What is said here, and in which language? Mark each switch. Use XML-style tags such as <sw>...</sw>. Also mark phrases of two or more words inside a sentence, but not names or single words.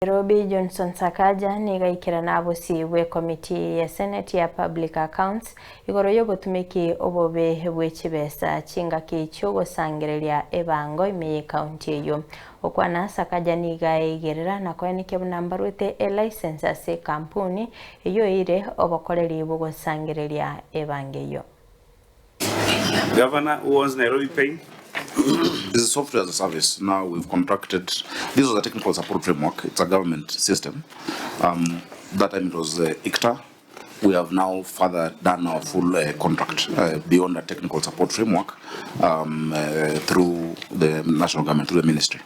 <guz>Nairobi Johnson Sakaja ni Goikerana Bw'Ekomiti ya Senate ya Public Accounts igoro yo gutumiki obobe bw'ekibesa chingaki kyo gusangireria ebango ime county eyo okwana Sakaja ni KOIRANERIA nakoenike bunambarwete license ase kampuni eyo ire obokoreri bo gusangireria ebango eyo.</guz> <en>Governor, who owns Nairobi Pay? This is software as a service. Now we've contracted. This was a technical support framework. It's a government system. That time it was ICTA. We have now further done our full contract beyond the technical support framework through the national government, through the ministry.</en>